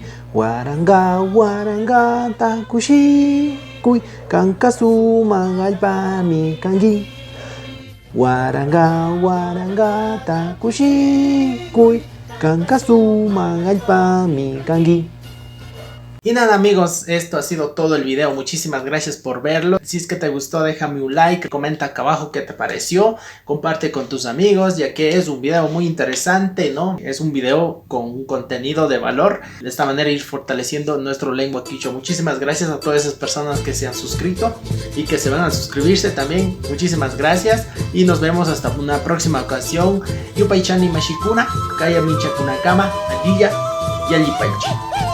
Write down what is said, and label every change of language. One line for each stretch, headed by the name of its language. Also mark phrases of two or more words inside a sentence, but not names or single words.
Quechua: Waranga warangata kushikuy kankasuman allpami kanki. Waranga warangata kushikuy kankasuman allpami kanki.
Spanish: Y nada amigos, esto ha sido todo el video, muchísimas gracias por verlo. Si es que te gustó déjame un like, comenta acá abajo qué te pareció, comparte con tus amigos ya que es un video muy interesante, ¿no? Es un video con un contenido de valor, de esta manera ir fortaleciendo nuestro lengua quichua. Muchísimas gracias a todas esas personas que se han suscrito y que se van a suscribirse también, muchísimas gracias y nos vemos hasta una próxima ocasión.
Quechua: Yupaychani mashikuna, kaya minchakunakama, adilla, yalipaichi.